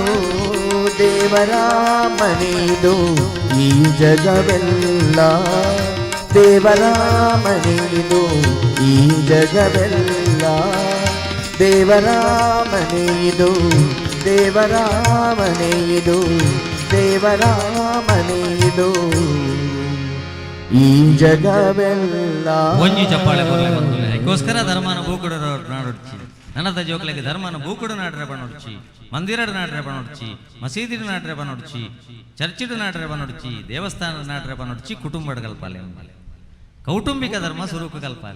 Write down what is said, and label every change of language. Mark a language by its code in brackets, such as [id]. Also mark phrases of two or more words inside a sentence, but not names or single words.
[kn] ದೇವರ ಮನೆಯಿದು ಈ ಜಗವೆಲ್ಲ, ದೇವರ ಮನೆಯಿದು ಈ ಜಗವೆಲ್ಲ. ದೇವರ ಮನೆಯಿದು, ದೇವರ ಮನೆಯಿದು, ದೇವರ ಮನೆಯಿದು ಈ ಜಗವೆಲ್ಲ. [tcy] ಒಂಜಿ ಚಪ್ಪಾಳೆ ಬರಲೆ ಬಂದುಲೆ ಅದಕ್ಕೋಸ್ಕರ ಧರ್ಮನ ಬೂಕುಡು ನಾಡೊಡ್ಚಿ, ನನ್ನದ ಜೋಕ್ಲೆಗೆ ಧರ್ಮನ ಬೂಕುಡು ನಾಡ್ರೆ ಬನೊಡ್ಚಿ, ಮಂದಿರಡು ನಾಡ್ರೆ ಬನೊಡ್ಚಿ, ಮಸೀದಿಡು ನಾಡ್ರೆ ಬನೊಡ್ಚಿ, ಚರ್ಚಿಡು ನಾಡ್ರೆ ಬನೊಡ್ಚಿ, ದೇವಸ್ಥಾನದ ನಾಡ್ರೆ ಬನೊಡ್ಚಿ, ಕುಟುಂಬದ ಕಲ್ಪಾಲೆ. ಕೌಟುಂಬಿಕ ಧರ್ಮ ಸ್ವರೂಪ ಕಲ್ಪಾಲೆ.